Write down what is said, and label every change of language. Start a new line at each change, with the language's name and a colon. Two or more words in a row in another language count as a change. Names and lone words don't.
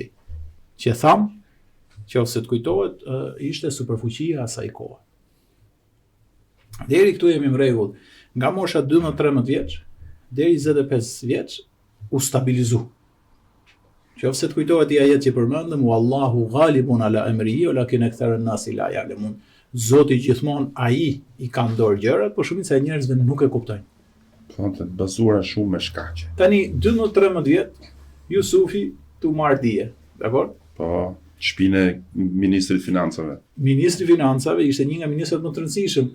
Albanian: Që tham, nëse të kujtohet, ishte superfuqia asaj kohe. Deri këtu jemi në rregull. Nga mosha 12-13 vjeç deri 25 vjeç u stabilizu. Nëse të kujtohet i ajet që përmendëm,
Arabic: والله غالب على أمره ولكن أكثر الناس لا يعلمون.
Albanian: Zoti gjithmonë ai i ka në dorë gjërat, por shumica e njerëzve nuk e kuptojnë. Të bazuara shumë me shkaqe. Tani 12-13 vjet Jusufi tu marr dije, dakor? Po, shtëpinë e ministrit financave. Ministri i financave ishte një nga ministrat më të rëndësishëm.